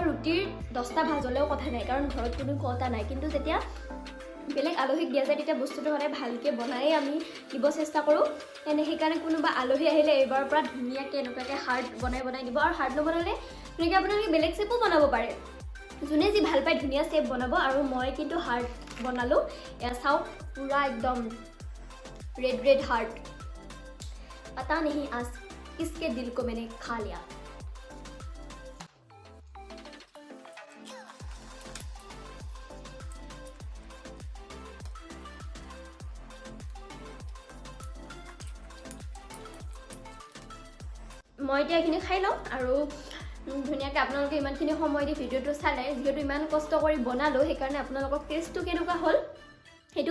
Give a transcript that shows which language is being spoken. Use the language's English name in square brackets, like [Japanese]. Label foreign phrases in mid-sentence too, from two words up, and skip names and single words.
[Assamese] ৰুটিৰ 10টা ভাজ হ'লেও কথা নাই কাৰণ ঘৰত কোনো কথা নাই কিন্তু যেতিয়া বেলেগ আলহীক দিয়া যায় তেতিয়া বস্তুটো মানে ভালকৈ বনাই আমি দিব চেষ্টা কৰোঁ সেইকাৰণে কোনোবা আলহী আহিলে এইবাৰৰ পৰা ধুনীয়াকৈ এনেকুৱাকৈ হাৰ্ড বনাই দিব আৰু হাৰ্ড নবনালে তেনেকৈ আপোনালোকে বেলেগ চেপো বনাব পাৰে যোনে যি ভাল পায় ধুনীয়া চেপ বনাব আৰু মই কিন্তু হাৰ্ড বনালোঁ এয়া চাওক পুৰা একদম [English] red heart [Hindi] पता नहीं आज किसके दिल को मैंने खा लिया [Assamese] মই এতিয়া এইখিনি খাই লওঁ আৰু ধুনীয়াকৈ আপোনালোকে ইমানখিনি সময় দি ভিডিঅ'টো চালে যিহেতু ইমান কষ্ট কৰি বনালোঁ সেইকাৰণে আপোনালোকক টেষ্টটো কেনেকুৱা হ'ল সেইটোও